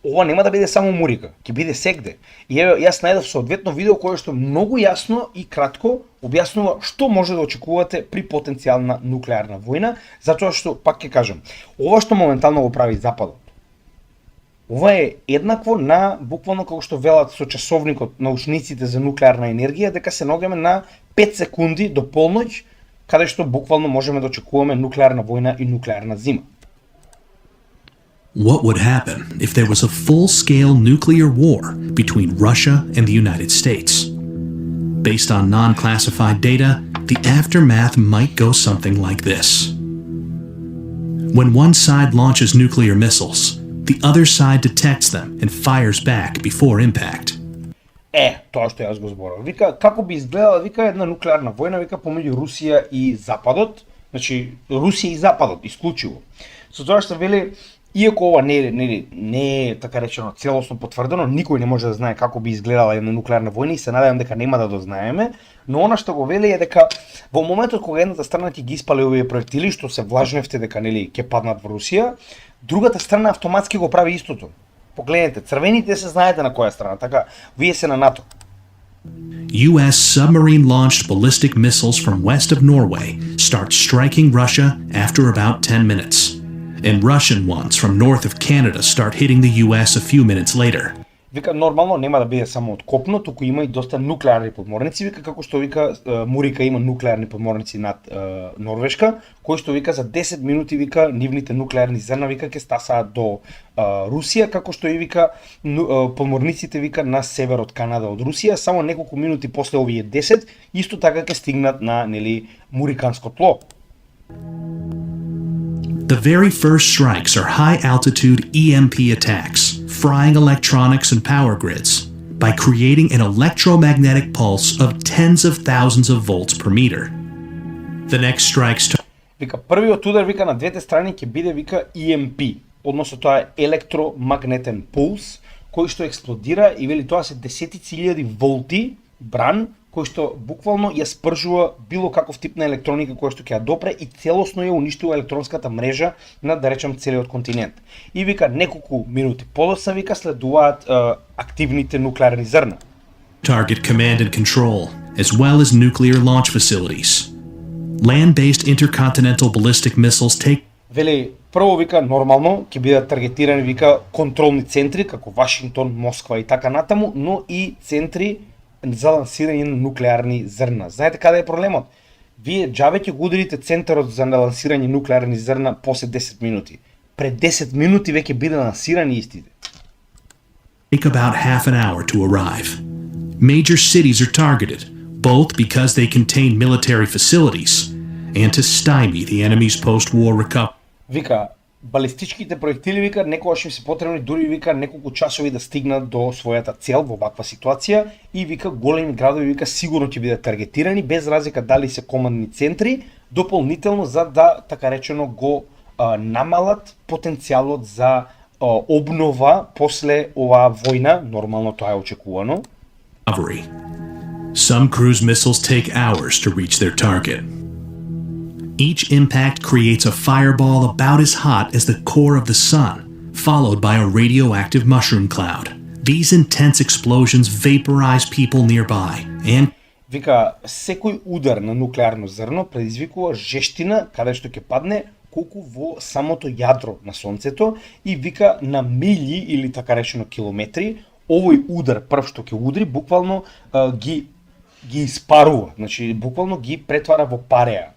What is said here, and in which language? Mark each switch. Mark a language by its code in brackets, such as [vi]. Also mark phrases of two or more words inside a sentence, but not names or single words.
[mk] ова нема да биде само Мурика, ќе биде сегде. И еве јас најдов соодветно видео кое што многу јасно и кратко објаснува што може да очекувате при потенцијална нуклеарна војна, затоа што пак ќе кажам, ова што моментално го прави Западот. Ова е еднакво на буквално како што велат со часовникот научниците за нуклеарна енергија, дека се наоѓаме на 5 секунди до полноќ, каде што буквално можеме да очекуваме нуклеарна војна и нуклеарна зима. [en] What would happen if there was a full-scale nuclear war between Russia and the United States? Based on non-classified data, the aftermath might go something like this. When one side launches nuclear missiles, the other side detects them and fires back before impact. [mk] Тоа што јас го зборав. Вика, како би изгледала, вика, една нуклеарна војна, вика, помеѓу Русија и Западот, значи, Русија и Западот, исклучиво. Со тоа што вели, иако ова не е така речено целосно потврдено, никој не може да знае како би изгледала една нуклеарна војна и се надевам дека нема да дознаеме, но она што го вели е дека во моментот кога едната страна ќе ги испали овие проектили што се влажневте дека нели ќе паднат во Русија, другата страна автоматски го прави истото. Погледнете, црвените се знаете на која страна, така, вие се на НАТО. [en] U.S. submarine-launched ballistic missiles from west of Norway start striking Russia after about 10 minutes. And Russian ones from north of Canada start hitting the U.S. a few minutes later. [mk] Вика, нормално нема да биде само од копно, туку има и доста нуклеарни подморници, вика, како што вика Мурика има нуклеарни подморници над Норвешка, кои што вика за 10 минути вика нивните нуклеарни зрна вика ќе стасаат до Русија, како што и вика подморниците вика на север од Канада од Русија, само неколку минути после овие 10 исто така ќе стигнат на нели Муриканско тло. [en] The very first strikes are high-altitude EMP attacks, frying electronics and power grids by creating an electromagnetic pulse of tens of thousands of volts per meter. The next strikes [mk] Вика, првиот удар вика на двете страни ќе биде вика EMP, односно тоа е електромагнетен пулс, кој што експлодира и вели тоа се десетици илјади волти бран, кој што буквално ја спржува било каков тип на електроника која што ќе ја допре и целосно ја уништува електронската мрежа на, да речем, целиот континент. И вика неколку минути подоцна вика следуваат активните нуклеарни зрна. [en] Target command and control, as well as nuclear launch facilities. Land-based intercontinental ballistic missiles take [mk] Вели, прво вика нормално ќе бидат таргетирани вика контролни центри како Вашингтон, Москва и така натаму, но и центри за лансирање на нуклеарни зрна. Знаете каде е проблемот? Вие џабе ќе го ударите центарот за лансирање нуклеарни зрна после 10 минути. Пред 10 минути веќе биде лансирани истите. [en] Take about half an hour to arrive. Major cities are targeted, both because they contain military facilities and to stymie the enemy's post-war recovery. [mk] Вика, балистичките проектили вика некогаш им се потребни дури вика неколку часови да стигнат до својата цел во ваква ситуација и вика големи градови вика сигурно ќе бидат таргетирани без разлика дали се командни центри, дополнително за да така речено го намалат потенцијалот за обнова после оваа војна, нормално тоа е очекувано. [en] Some cruise missiles take hours to reach their target. Each impact creates a fireball about as hot as the core of the sun, followed by a radioactive mushroom cloud. These intense explosions vaporize people nearby and [mk] Вика, секој удар на нуклеарно зрно предизвикува жештина каде што ќе падне колку во самото јадро на сонцето и вика на милји или така речено километри, овој удар прв што ќе удри буквално ги испарува, значи буквално ги претвара во пареа.